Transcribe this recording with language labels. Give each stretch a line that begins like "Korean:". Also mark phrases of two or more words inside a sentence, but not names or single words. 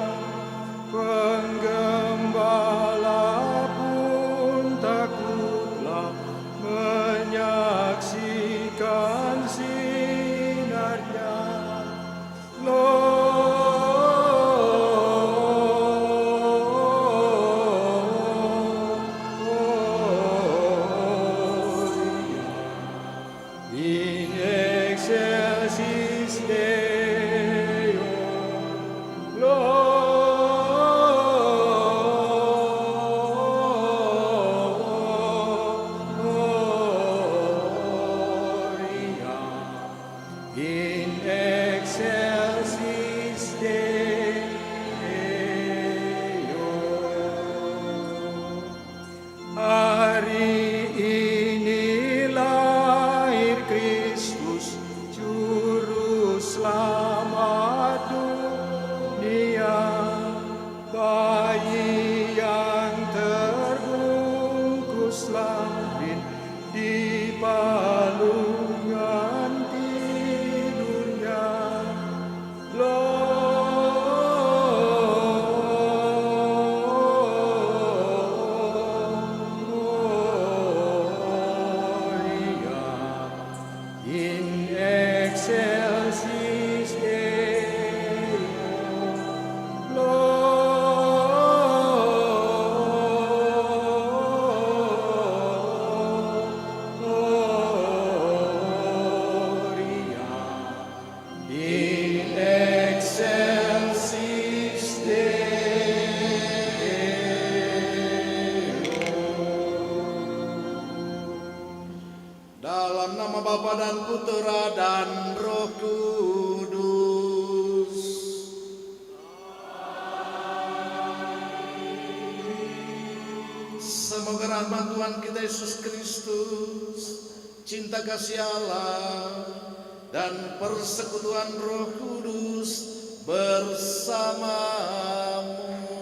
Indonesian: penggembala pun takutlah menyaksikan sinarnya.
Latin: In excelsis Deo, Gloria. In excelsis Deo.
Indonesian: Hari ini lahir Kristus, Juru Selamat dunia, bayi yang terbungkus lampin di palungan tidurnya.
Latin: Gloria in excelsis Deo. Gloria in excelsis
Indonesian: Dalam nama Bapa dan Putera dan Roh Kudus. Semoga rahmat Tuhan kita Yesus Kristus, cinta kasih Allah, dan persekutuan Roh Kudus bersamamu.